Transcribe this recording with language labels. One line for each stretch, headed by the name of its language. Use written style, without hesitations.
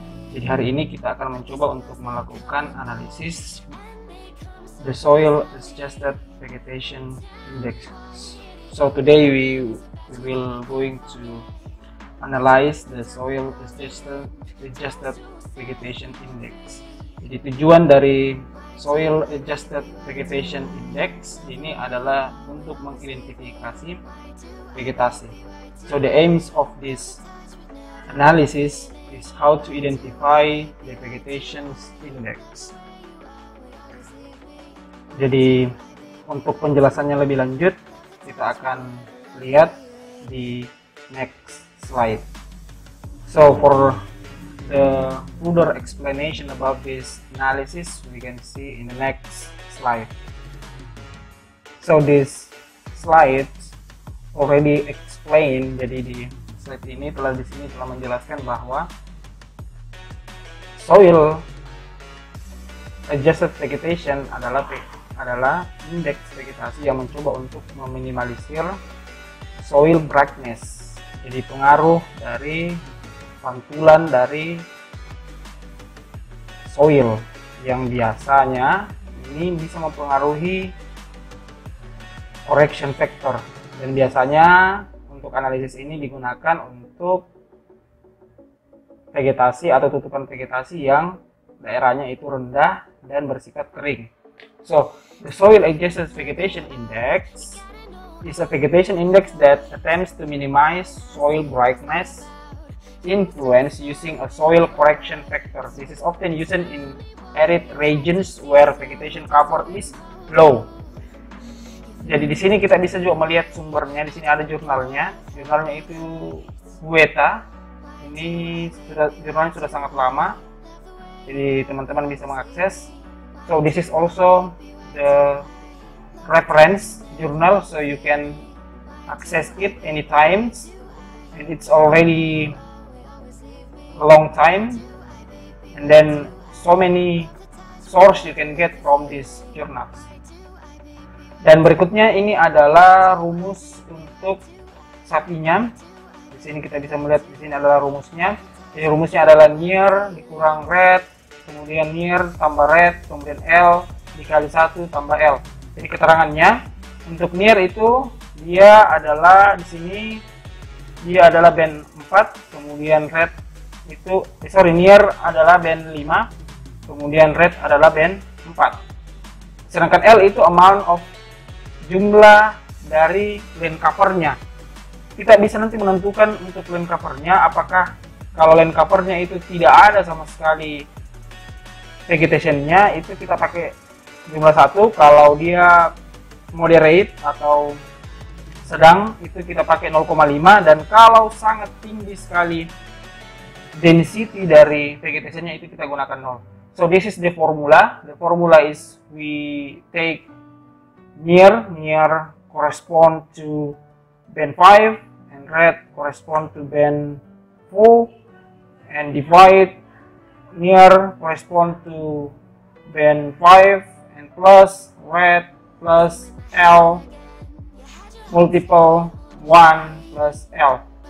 Indonesian: Jadi hari ini kita akan mencoba untuk melakukan analisis the soil adjusted vegetation index.
English: So today we will going to analyze the soil adjusted vegetation index.
Indonesian: Jadi tujuan dari soil adjusted vegetation index ini adalah untuk mengidentifikasi vegetasi.
English: So the aims of this analysis is how to identify the vegetation index.
Indonesian: Jadi untuk penjelasannya lebih lanjut kita akan lihat di next slide.
English: So for the further explanation about this analysis we can see in the next slide. So this slide already explained,
Indonesian: jadi di slide ini telah menjelaskan bahwa soil adjusted vegetation adalah indeks vegetasi yang mencoba untuk meminimalisir soil brightness. Jadi pengaruh dari pantulan dari soil yang biasanya ini bisa mempengaruhi correction factor, dan biasanya untuk analisis ini digunakan untuk vegetasi atau tutupan vegetasi yang daerahnya itu rendah dan bersifat kering.
English: So the soil adjusted vegetation index is a vegetation index that attempts to minimize soil brightness influence using a soil correction factor. This is often used in arid regions where vegetation cover is low.
Indonesian: Jadi di sini kita bisa juga melihat sumbernya. Di sini ada jurnalnya. Jurnalnya itu Bueta. Ini jurnalnya sudah sangat lama. Jadi teman-teman bisa mengakses.
English: So this is also the reference journal, so you can access it anytime, and it's already a long time, and then so many source you can get from these journals.
Indonesian: Dan berikutnya ini adalah rumus untuk sapinya. Di sini kita bisa melihat, di sini adalah rumusnya. Jadi rumusnya adalah near dikurang red, kemudian near tambah red, kemudian L dikali 1 tambah L. Jadi keterangannya untuk near itu dia adalah di sini dia adalah band 4, kemudian red itu near adalah band 5, kemudian red adalah band 4. Sedangkan L itu amount of jumlah dari land covernya. Kita bisa nanti menentukan untuk land covernya, apakah kalau land covernya itu tidak ada sama sekali vegetationnya, itu kita pakai jumlah 1. Kalau dia moderate atau sedang, itu kita pakai 0,5, dan kalau sangat tinggi sekali density dari vegetationnya, itu kita gunakan 0.
English: So this is the formula. The formula is we take near correspond to band 5 and red correspond to band 4, and divide near correspond to band 5 and plus red plus L multiple 1 plus L.